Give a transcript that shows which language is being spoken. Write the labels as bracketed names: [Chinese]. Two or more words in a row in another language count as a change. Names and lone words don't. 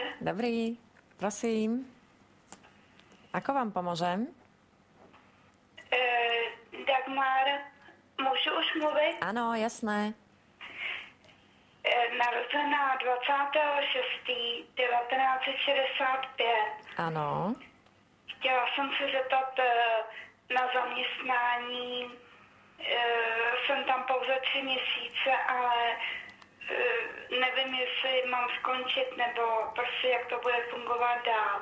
[Slovak] Dobrý. Prosím. Ako vám pomôžem? Dagmar, môžu už mluvit? Áno, jasné. [Czech] Narozená 26.1965. [Slovak] Áno. [Czech] Chtěla jsem se zeptat na zaměstnání. Jsem tam pouze 3 měsíce, ale nevím, jestli mám skončit, nebo prostě jak to bude fungovat dál.